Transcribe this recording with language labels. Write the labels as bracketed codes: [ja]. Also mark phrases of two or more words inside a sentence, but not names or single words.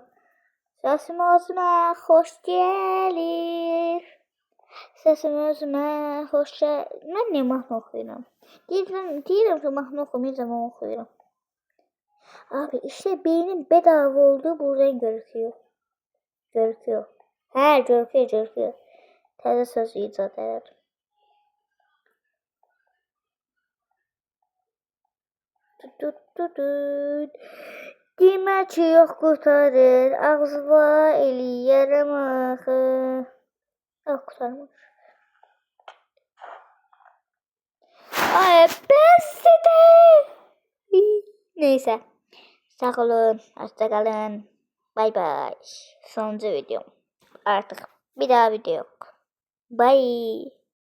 [tr] Sesim özüme hoş gelir. Sesim özüme hoş gelir. Ben niye mahnı okuyuram? Deyirəm ki mahnı okumayacağım ama okuyuram. Abi işte beynim bedava olduğu buradan gözüküyor. Gözüküyor. He gözüküyor. [az] Təzə söz icad edir. Demə ki yox qurtarır, ağzıva eləyərəm axı. Yox qurtarmır. Ay bəsdə. [tr] Neyse. Sağ olun, hoşça kalın. Bay bay. Sonuncu videom. Artık bir daha video yok. [en] Bye.